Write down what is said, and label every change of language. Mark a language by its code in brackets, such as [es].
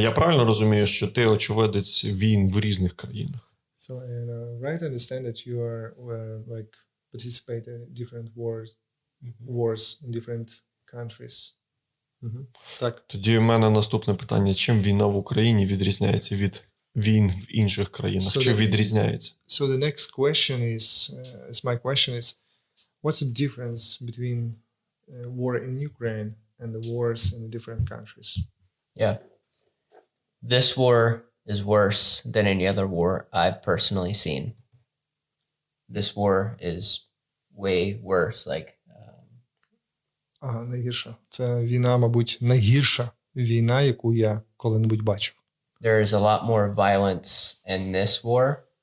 [uk] Я правильно розумію, що ти очевидець війн в різних країнах? [en] So right, I understand that you are like participate in different wars in different countries. [uk] Так. Тоді в мене наступне питання. Чим війна в Україні відрізняється від війн в інших країнах? Чи відрізняється? [en] So the next question is my question is, what's the difference between war in Ukraine and the wars in the different countries? Yeah. This war is worse than any other war I've personally seen. This war is way worse. [uk] Найгірша. Це війна, мабуть, найгірша війна, яку я коли-небудь бачив. [en] There is a lot more violence in this war.